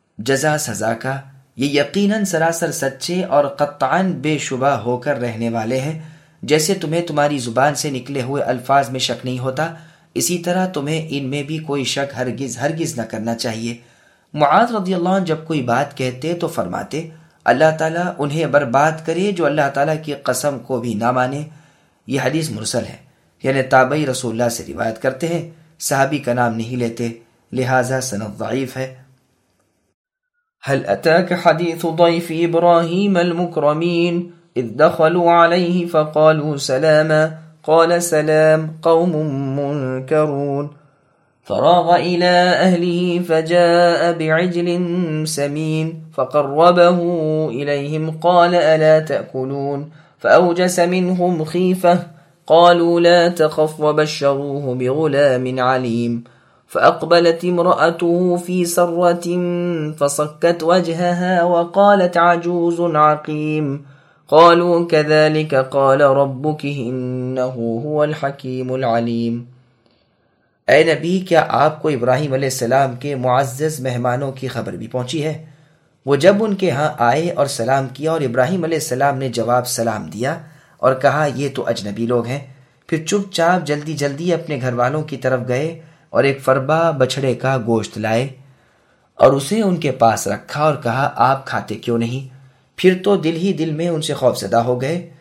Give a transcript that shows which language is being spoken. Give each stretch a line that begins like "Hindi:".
Urdu: جزا سزا کا، یہ یقیناً سراسر سچے اور قطعاً بے شبہ ہو کر رہنے والے ہیں۔ جیسے تمہیں تمہاری زبان سے نکلے ہوئے الفاظ میں شک نہیں ہوتا، اسی طرح تمہیں ان میں بھی کوئی شک ہرگز ہرگز نہ کرنا چاہیے۔ معاذ رضی اللہ عنہ جب کوئی بات کہتے تو فرماتے، اللہ تعالیٰ انہیں برباد کرے جو اللہ تعالیٰ کی قسم کو بھی نہ مانے۔ یہ حدیث مرسل ہے، یعنی تابعی رسول اللہ سے روایت کرتے ہیں، صحابی کا نام نہیں لیتے، لہٰذا سند ضعیف ہے۔
Arabic: هل أتاك حديث ضيف إبراهيم المكرمين إذ دخلوا عليه فقالوا سلاما قال سلام قوم منكرون فراغ إلى أهله فجاء بعجل سمين فقربه إليهم قال ألا تأكلون فأوجس منهم خيفة قالوا لا تخف وبشروه بغلام عليم فأقبلت امرأته في سرة فصكت وجهها وقالت عجوز عقيم قالوا كذلك قال ربك إنه هو الحكيم العليم۔
Urdu: اے نبی، کیا آپ کو ابراہیم علیہ السلام کے معزز مہمانوں کی خبر بھی پہنچی ہے؟ وہ جب ان کے ہاں آئے اور سلام کیا، اور ابراہیم علیہ السلام نے جواب سلام دیا اور کہا یہ تو اجنبی لوگ ہیں، پھر چپ چاپ جلدی جلدی اپنے گھر والوں کی طرف گئے اور ایک فربا بچھڑے کا گوشت لائے اور اسے ان کے پاس رکھا اور کہا آپ کھاتے کیوں نہیں؟ پھر تو دل ہی دل میں ان سے خوف زدہ ہو گئے۔